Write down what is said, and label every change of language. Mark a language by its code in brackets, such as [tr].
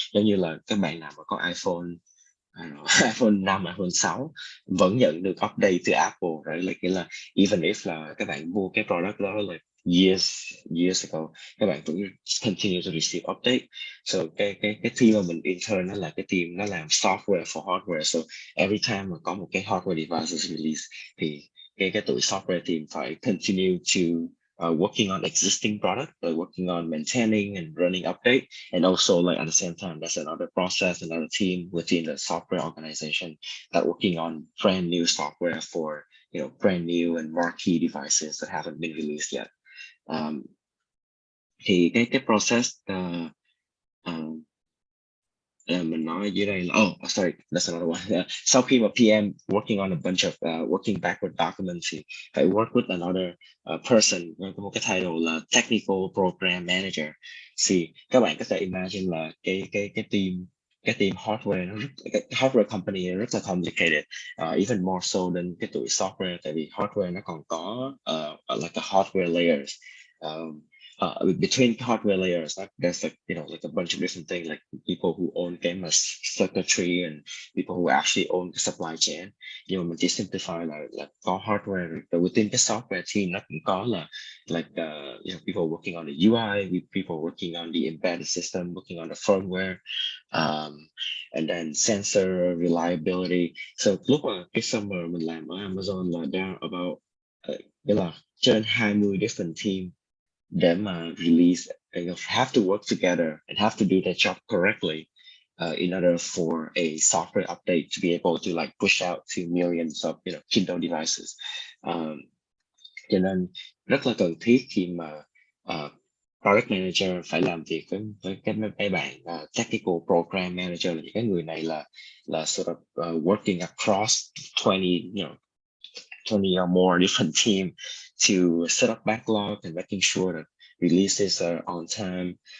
[vi] Giống như là các bạn nào mà có iPhone iPhone 5, iPhone 6 vẫn nhận được update từ Apple, right? Like, nghĩa là [en] even if [vi] là các bạn mua cái product đó [en] like years ago, [vi] các bạn vẫn [en] continue to receive update. [vi] So cái team mà mình intern đó là cái team nó làm [en] software for hardware. So every time [vi] mà có một cái [en] hardware device release [vi] thì cái tụi [en] software team phải continue to working on existing product, working on maintaining and running update, and also like at the same time, that's another process, another team within the software organization that working on brand new software for brand new and marquee devices that haven't been released yet. [vi] Thì cái process mình nói dưới đây là [en] sorry, that's another one. [vi] Sau khi mà PM [en] working on a bunch of working backward documents [vi] thì phải [en] work with another person, [vi] có một cái title là Technical Program Manager. Thì các bạn có thể imagine là cái team hardware cái hardware company nó rất là complicated, even more so than cái tụi software, tại vì hardware nó còn có [en] like a hardware layers. Between hardware layers, there's like like a bunch of different things, like people who own game circuitry and people who actually own the supply chain. [vi] Nhưng mà mình chỉ [en] simplify [vi] là có [en] hardware, but within the software team [vi] nó cũng có là [en] like people working on the UI, people working on the embedded system, working on the firmware, and then sensor reliability. [vi] So lúc mà cái summer mình làm ở Amazon là down about nghĩa là trên 20 different team để mà release, [en] have to work together and have to do their job correctly. in order for a software update to be able to like push out to millions of Kindle devices. [vi] Cho nên rất là cần thiết khi mà product manager phải làm việc với mấy bạn technical program manager, là những cái người này là [en] sort of working across 20 or more different team to set up backlog and making sure that releases are on time.